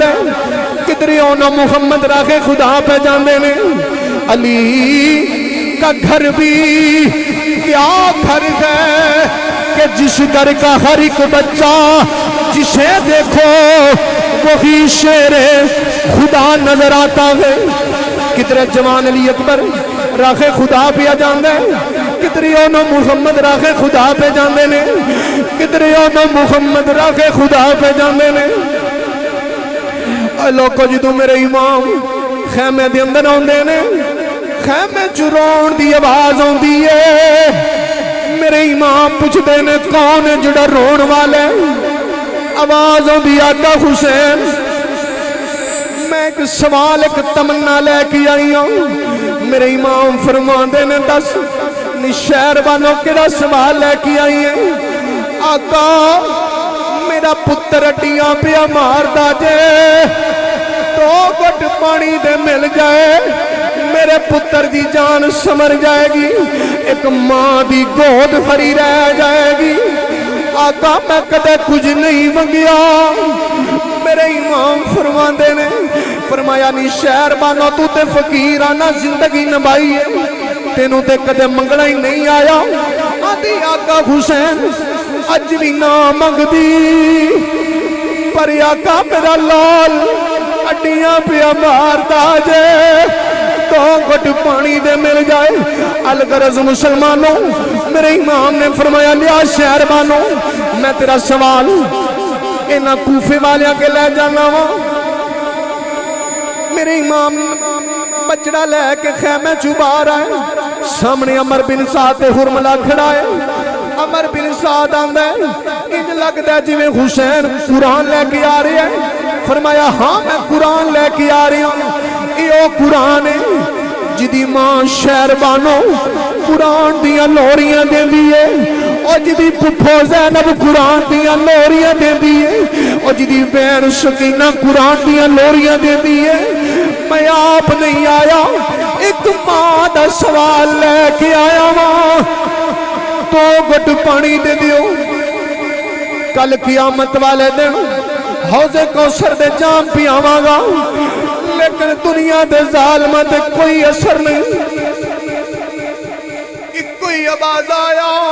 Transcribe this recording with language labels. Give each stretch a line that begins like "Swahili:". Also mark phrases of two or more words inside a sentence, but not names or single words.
Punjabi: کدھر اونا محمد راہ خدا پہ جاندے نے
Urdu: علی کا گھر بھی کیا گھر ہے کہ جس گھر کا ہر ایک بچہ جسے دیکھو وہی شیر خدا نظر آتا ہے
Punjabi: کدھر جوان علی اکبر راہ خدا پہ جاندے کدھر اونا محمد راہ خدا پہ جاندے نے کدھر اونا محمد راہ خدا پہ جاندے نے لوگوں جدوں میرے امام خیمے دے اندر آندے نے خیمے چ رون دی آواز آندی ہے میرے امام پوچھدے نے کون ہے جڑا رون والے آواز آندی آقا حسین میں ایک سوال ایک تمنا لے کے آئی ہوں میرے امام فرماندے نے دس شہر بانوں کیڑا سوال لے کے آئی ہیں آقا میرا پتر اڈیاں پیا ماردا جے 2 گھٹ پانی دے مل جائے میرے پتر دی جان سمر جائے گی ایک ماں دی گود بھری رہ جائے گی آقا میں کدے کچھ نہیں منگیا میرے امام فرماندے نے فرمایا نہیں شہر بانو تو تے فقیر آنا زندگی نبائی ہے تینوں تے کدے منگنا ہی نہیں آیا آدھی آقا حسین اج بھی نہ منگ دی پر آقا میرا لال اڈیاں پیا ماردا جے 2 گھٹ پانی دے مل جائے الغرض مسلمانوں میرے امام نے فرمایا لیا شہر بانو میں تیرا سوال اینا کوفے والیاں کے لے جانا ہوں میرے امام بچڑا لے کے خیمے چھپا رہا ہے سامنے عمر بن سعد حرملہ کھڑا ہے عمر بن سعد آندا ہے انج لگدا ہے جویں حسین قرآن
Urdu: لے کے آ رہے ہیں فرمایا ہاں میں قرآن لے کے آ رہی ہوں یہ
Punjabi: او قرآن ہے جدی ماں شہر بانو قرآن دیاں لوریاں دے دیئے اور جدی پپھو زینب قرآن دیاں لوریاں دے دیئے اور جدی بین سکینہ قرآن دیاں لوریاں دے دیئے میں آپ نہیں آیا ایک ماں دا سوال لے کے آیا ماں 2 گھٹ پانی دے دیو کل قیامت والے دن حوضے کوثر دے جام پیاواں گا لیکن دنیا دے ظالمہ دے کوئی اثر نہیں کوئی آواز آیا